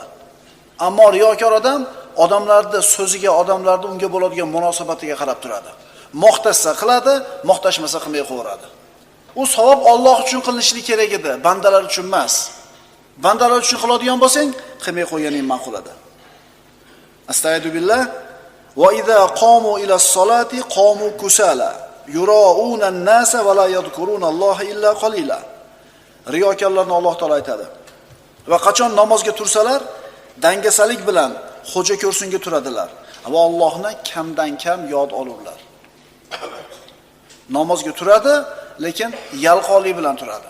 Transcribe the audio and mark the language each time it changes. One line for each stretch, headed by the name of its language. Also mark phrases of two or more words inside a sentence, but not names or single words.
Uzbek: Ammo riyokor odam odamlarning so'ziga, odamlarning unga bo'ladigan munosabatiga qarab turadi. Maqtasa qiladi, maqtashmasa qilmay qo'yadi. U savob Alloh uchun qilinishligi kerak edi, bandalar uchun emas. Bandalar uchun qiladigan bo'lsang, qilmay qo'yganing ma'qul edi. Astagfirullah.
Arabic: وإذا قاموا إلى الصلاة قاموا كسالى يراءون الناس ولا يذكرون الله إلا قليلا.
Uzbek: Riyokorlarni Alloh taolo aytadi. Va qachon namozga tursalar, dangasalik bilan xo'ja ko'rsinga turadilar va Allohni kamdan kam yod olurlar. Namozga turadi, lekin yalqonlik bilan turadi.